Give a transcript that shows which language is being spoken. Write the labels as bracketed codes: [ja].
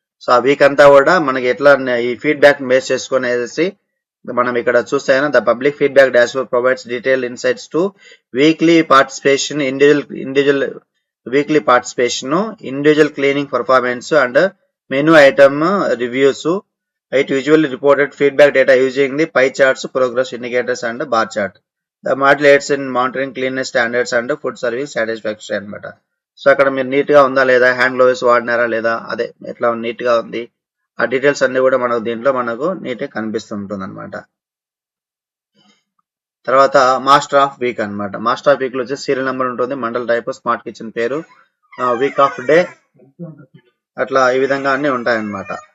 [te] So ఆ week అంతా కూడా మనకి ఎట్లా ఈ ఫీడ్బ్యాక్ బేస్ చేసుకునేసి మనం ఇక్కడ చూస్తే [en] The public feedback dashboard provides detail insights to weekly participation, individual weekly participation, individual cleaning performance and menu item reviews. It usually reported feedback data using the pie charts, progress indicators and bar chart. The model aids in monitoring cleanliness standards and food service satisfaction అనమాట. [te] So అక్కడ మీరు neat గా ఉందా లేదా, hand gloves వాడినారా లేదా, అదే ఎట్లా neat గా ఉంది, ఆ డీటెయిల్స్ అన్ని కూడా మనకు దీంట్లో మనకు నీట్ గా కనిపిస్తుంటుంది అనమాట. తర్వాత మాస్టర్ ఆఫ్ వీక్ అనమాట. మాస్టర్ ఆఫ్ వీక్ లో వచ్చి సీరియల్ నెంబర్ ఉంటుంది, మండల్ టైప్, స్మార్ట్ కిచెన్ పేరు, వీక్ ఆఫ్ డే, అట్లా ఈ విధంగా అన్ని ఉంటాయన్నమాట.